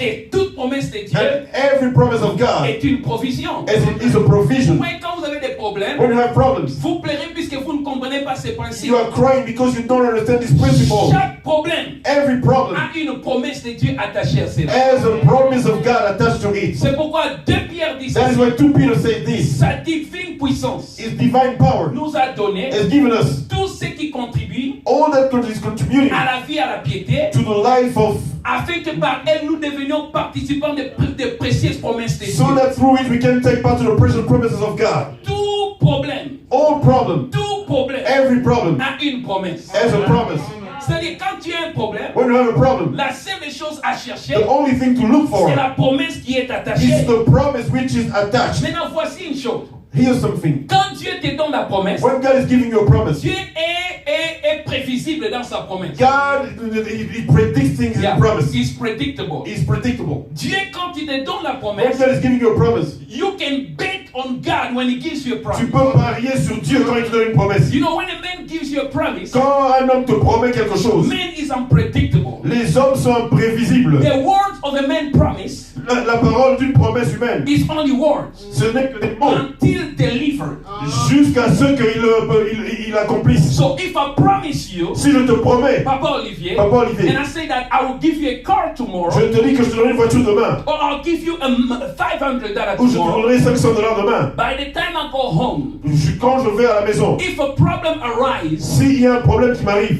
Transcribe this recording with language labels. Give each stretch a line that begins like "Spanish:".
French: Et toute promesse de Dieu
English: And every promise of God
French: est une provision.
English: is a provision.
French: Mais quand vous avez des problèmes,
English: When you have problems,
French: vous pleurez puisque vous ne comprenez pas ces principes.
English: you are crying because you don't understand this principle.
French: Chaque problème
English: Every problem
French: a une promesse de Dieu attachée à cela.
English: has a promise of God attached to it.
French: C'est pourquoi 2 Pierre dit
English: That is
French: ceci.
English: why 2 Peter said this.
French: Sa divine puissance
English: His divine power
French: nous a donné
English: has given us
French: tout ce qui contribue
English: all that is contributing
French: à la vie, à la piété,
English: to the life of,
French: afin que par elle nous devenions participants des précieuses promesses de Dieu.
English: so that through it we can take part to the precious promises of God.
French: Tout problème,
English: All problem, every problem
French: a une promesse.
English: has a promise.
French: C'est-à-dire, quand tu as un problème,
English: When you have a problem,
French: la seule chose à chercher,
English: the only thing to look for
French: c'est la promesse qui est
English: is
French: attachée.
English: the promise which is attached.
French: Maintenant, voici une chose.
English: Here's something.
French: Quand Dieu te donne la promesse,
English: When God is giving you a promise,
French: Dieu est prévisible dans sa promesse.
English: God he predicts things in Yeah, the promise. He's predictable. He's predictable.
French: Dieu, quand il te donne la
English: When promesse, God is giving you a promise, you can bet on God when he gives you a
French: tu
English: promise.
French: peux parier sur Dieu quand il te donne une promesse.
English: You know, when a man gives you a promise,
French: Quand un homme te promet quelque chose,
English: man is unpredictable.
French: les hommes sont imprévisibles.
English: The words of a man promise
French: La parole d'une promesse humaine,
English: is only words
French: ce n'est que des mots,
English: until delivered.
French: jusqu'à ce qu'il accomplisse.
English: So if I promise you,
French: Si je te promets, Papa Olivier, Papa Olivier,
English: and I say that I will give you a car tomorrow,
French: je te dis que je te donnerai une voiture demain,
English: or I'll give you $500
French: ou je te
English: tomorrow,
French: donnerai $500 demain,
English: by the time I go home,
French: quand je vais à la maison,
English: if a problem arises
French: s'il y a un problème qui m'arrive,